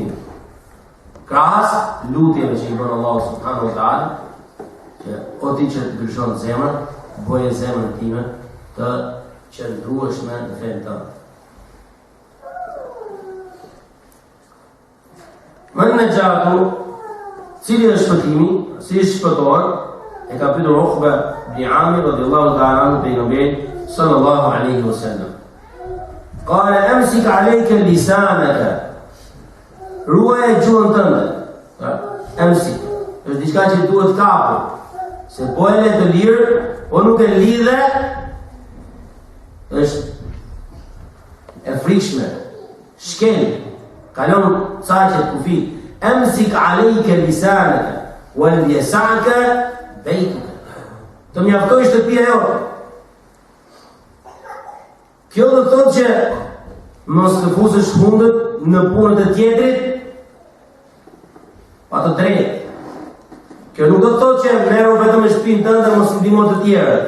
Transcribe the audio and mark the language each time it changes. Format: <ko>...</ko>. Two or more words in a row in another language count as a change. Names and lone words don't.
<sq>Krahas lutjeve që i bën Allahu</sq> <ar>سبحانه وتعالى,</ar> <sq>që o ti që të ndryshon zemrën, boje zemrën time të qëndrueshme në fenë tënde. Mën në gjatu, cili është shpëtimi, si shpëtohet, e ka pyetur Uqba ibn Amir</sq> <ar>رضي الله تعالى عنه</ar> <sq>pejgamberin</sq> <ar>صلى الله عليه وسلم. قال أمسك عليك لسانك.</ar> <sq>Ruaj gjuhën tënde. Amsik. Është diçka që duhet kapur. Se po e le të lirë, po nuk e lidhe, është e frikshme. Shkel. Kalon saqet kufit.</sq> <ar>أمسك عليك لسانك وليسعك بيتك.</ar> <sq>Të mjaftoj shtëpia jote. Kjo do të thotë që mos të fusesh hundët në punët e tjetrit pa të drejtë. Kjo nuk do të thotë që merru vetëm në shtëpinë tënde mos ndihmo të tjerët.</sq>